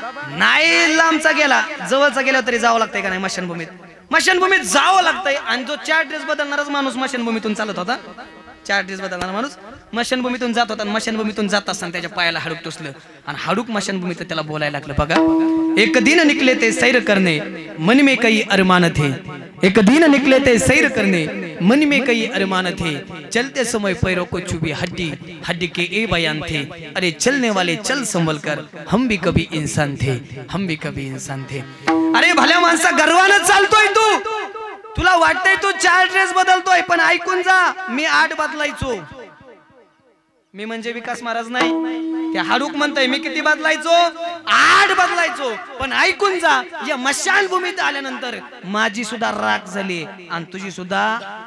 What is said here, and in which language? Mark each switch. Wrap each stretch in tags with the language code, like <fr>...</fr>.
<mr>नाही लांबचा गेला, जवळचा गेला तरी जावं लागतंय का नाही मशानभूमीत? मशानभूमीत जावं लागतंय. आणि जो 4 ड्रेस बदलणारच माणूस मशानभूमीतून चालत होता, 4 ड्रेस बदलणारा माणूस मशानभूमीतून जात होता. मशानभूमीतून जात असताना त्याच्या पायाला हाडूक टोचलं आणि हाडूक मशानभूमीत त्याला बोलायला लागलं बघा.</mr> <hi>एक दिन निकले ते सैर करने मन में कई अरमान थे, एक दिन निकले थे सैर करने मन में कई अरमान थे, चलते समय पैरों को चुभी हड्डी हड्डी के ए बयान थे, अरे चलने वाले चल संभल कर, हम भी कभी इंसान थे, हम भी कभी इंसान थे.</hi> <mr>अरे भल्या माणसा गर्वानं चालतोय तू, तुला वाटतंय तू 4 ड्रेस बदलतोय, पण ऐकून जा, मी 8 बदलायचो. मी म्हणजे विकास महाराज नाही, ते हाडूक म्हणतोय मी किती बदलायचो, 8 बदलायचो. पण ऐकून जा, या मशानभूमीत आल्यानंतर माझी सुद्धा राख झाली आणि तुझी सुद्धा.</mr>